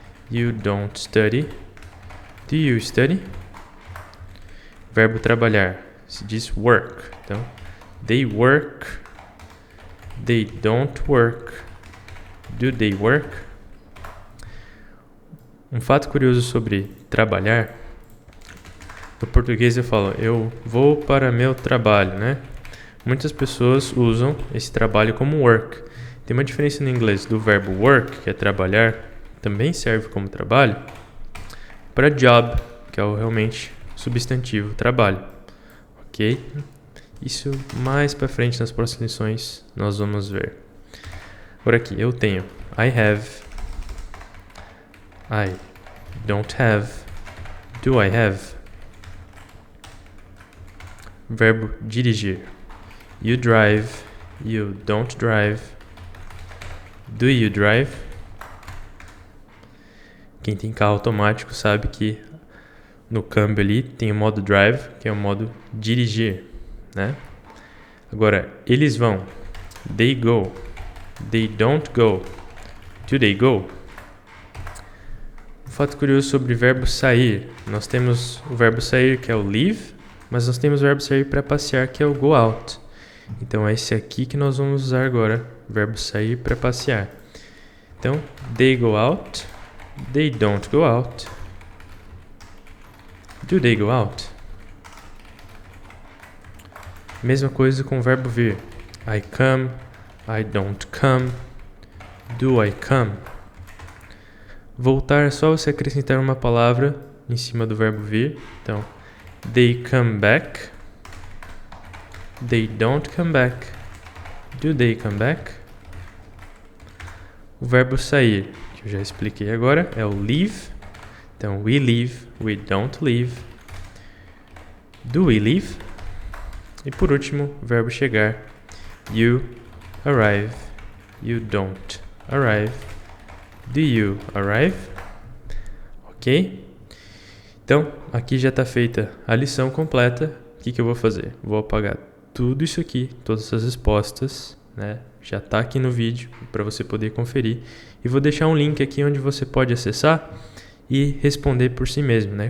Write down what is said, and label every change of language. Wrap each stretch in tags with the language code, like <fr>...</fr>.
<en>You don't study. Do you study?</en> <pt>Verbo trabalhar. se diz</pt> <en>work.</en> <pt>Então,</pt> <en>they work, they don't work, do they work?</en> <pt>Um fato curioso sobre trabalhar, no português eu falo, eu vou para meu trabalho, né? Muitas pessoas usam esse trabalho como work. Tem uma diferença no inglês do verbo work, que é trabalhar, também serve como trabalho, para job, que é o realmente substantivo trabalho, ok? Isso mais para frente nas próximas lições nós vamos ver. Agora aqui, eu tenho</pt> <en>I have, I don't have, do I have?</en> <pt>Verbo dirigir.</pt> <en>You drive, you don't drive, do you drive?</en> <pt>Quem tem carro automático sabe que no câmbio ali tem o modo drive, que é o modo dirigir, né? Agora, eles vão.</pt> <en>They go. They don't go. Do they go?</en> <pt>Um fato curioso sobre o verbo sair. Nós temos o verbo sair, que é o leave, mas nós temos o verbo sair para passear, que é o go out. Então, é esse aqui que nós vamos usar agora, verbo sair para passear. Então,</pt> <en>they go out, they don't go out, do they go out?</en> <pt>Mesma coisa com o verbo vir.</pt> <en>I come, I don't come, do I come?</en> <pt>Voltar é só você acrescentar uma palavra em cima do verbo vir. Então,</pt> <en>they come back, they don't come back, do they come back?</en> <pt>O verbo sair, que eu já expliquei agora, é o leave. Então,</pt> <en>we leave, we don't leave, do we leave?</en> <pt>E por último, o verbo chegar.</pt> <en>You arrive, you don't arrive, do you arrive? Ok?</en> <pt>Então, aqui já está feita a lição completa. O que eu vou fazer? Vou apagar tudo isso aqui, todas essas respostas, né? Já está aqui no vídeo para você poder conferir. E vou deixar um link aqui onde você pode acessar e responder por si mesmo, né?</pt>